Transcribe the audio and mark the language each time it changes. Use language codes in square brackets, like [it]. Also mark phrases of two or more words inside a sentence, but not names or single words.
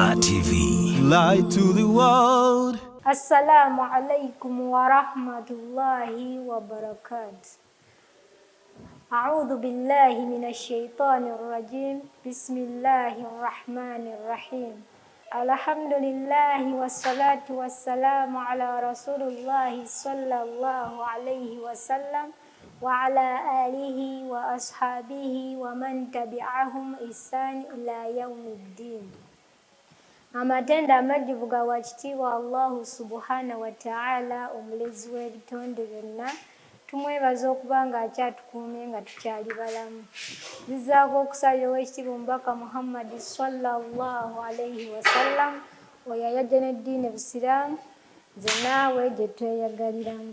[en] TV. Light to the world. [ar] السلام عليكم ورحمة الله وبركاته. أعوذ بالله من الشيطان الرجيم. بسم الله الرحمن الرحيم. الحمد لله والصلاة والسلام على رسول الله صلى الله عليه وسلم وعلى آله وأصحابه ومن تبعهم بإحسان إلى يوم الدين. [lg] Amatenda amajjuvu ga wakitiibwa [ar] الله سبحانه وتعالى [lg] omulezi w'ebitonde byonna, tumwebaza okuba nga akyatukuumye nga tukyali balamu. Zizzaako okusalira ow'ekitiibwa omubaka Muhammad [ar] صلى الله عليه وسلم [lg] oyo ayajja n'eddiini Busiraamu, nze naawe gye tweyagaliramu.